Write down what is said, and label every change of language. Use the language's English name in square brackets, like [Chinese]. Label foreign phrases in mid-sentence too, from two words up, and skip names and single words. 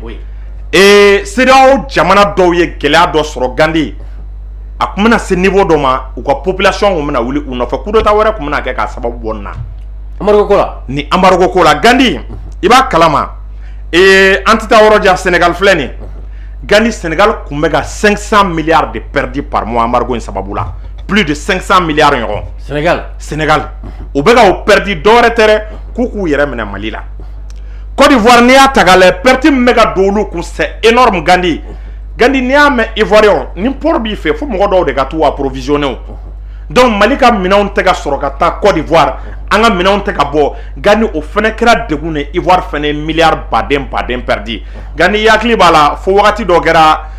[Bambara] ye CEDEAO jamana dɔw ye gɛlɛya dɔ sɔrɔ Gandi a tun bɛna se niveau dɔ ma u ka population tun bɛna wuli u nɔfɛ [French] coup d'état [Bambara] wɛrɛ tun bɛna kɛ k'a sababu bɔ nin na embargo ko la ni embargo ko la Gandi i b'a kalama an tɛ taa yɔrɔ jan Sénégal filɛ nin Gandi Sénégal kun bɛ ka [French] 500 milliards de perdus par mois [Bambara] embargo in sababu la [French] plus de 500 milliards [Bambara] ɲɔgɔn Sénégal u bɛ ka o perdu dɔwɛrɛ tɛ dɛ k'u k'u yɛrɛ minɛ Mali la Côte d'Ivoire n'i y'a ta k'a lajɛ perte min bɛ ka don olu kun [French] c'est énorme [Bambara] Gandi n'i y'a mɛn Ivoirien ni port b'i fɛ fo mɔgɔ dɔw de ka t'u approvisionner o donc Mali ka minɛnw tɛ ka sɔrɔ ka taa Côte d'Ivoire an ka minɛnw tɛ ka bɔ Gandi o fɛnɛ kɛra degun ye Ivoire fɛnɛ ye milliard baden perdu Gandi i hakili b'a la fo wagati dɔ kɛra